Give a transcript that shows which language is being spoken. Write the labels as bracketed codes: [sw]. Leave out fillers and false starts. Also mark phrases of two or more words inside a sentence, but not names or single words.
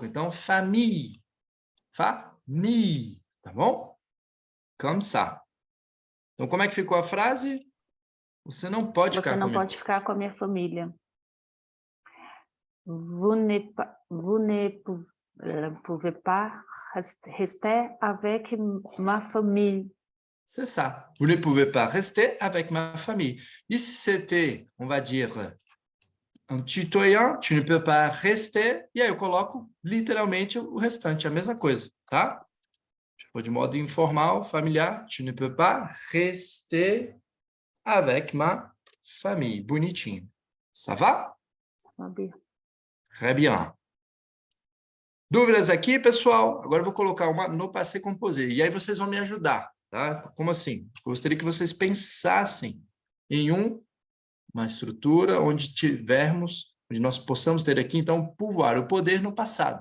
[pt] Então, [fr] famille. Famille. [pt] Tá bom? [fr] Comme ça. [pt] Então, como é que ficou a frase? Você não pode Você ficar não comigo. pode ficar com a minha família. [fr] Vous ne pouvez pas rester avec ma famille. C'est ça. Vous ne pouvez pas rester avec ma famille. [pt] E se [fr] c'était, on va dire, um tutoyant, tu ne peux pas rester. [pt] E aí eu coloco literalmente o restante, a mesma coisa, tá? Se for de modo informal, familiar, [fr] tu ne peux pas rester avec ma famille. Bonitinho. Ça va? [pt] Sabe? [fr] Très bien. [pt] Dúvidas aqui, pessoal? Agora eu vou colocar uma no [fr] passé composé. [pt] E aí vocês vão me ajudar, tá? Como assim? Gostaria que vocês pensassem em uma estrutura onde tivermos, onde nós possamos ter aqui, então, pouvoir, o poder no passado.